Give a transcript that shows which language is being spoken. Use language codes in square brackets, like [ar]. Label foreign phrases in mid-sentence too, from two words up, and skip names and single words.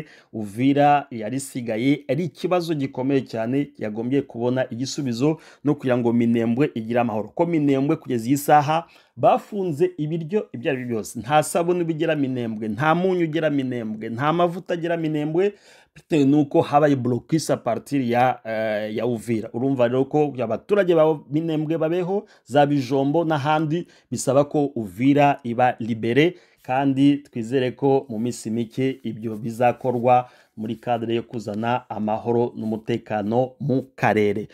[rw] Uvira yarisigaye ari ikibazo gikomeye cyane, yagombye kubona igisubizo no kugira ngo Minembwe igira amahoro. Ko Minembwe kugeza isaha bafunze ibiryo ibyo ari byose, nta sabuni bigera Minembwe, nta munyu ugera Minembwe, nta mavuta agera Minembwe, bitewe nuko habaye [fr] blocus a partir [rw] ya Uvira. Urumva rero ko abaturage ba Minembwe babeho za Bijombo n'ahandi bisaba ko Uvira iba libere, kandi twizere ko mu minsi mike ibyo bizakorwa muri cadre yo kuzana amahoro n'umutekano mu karere.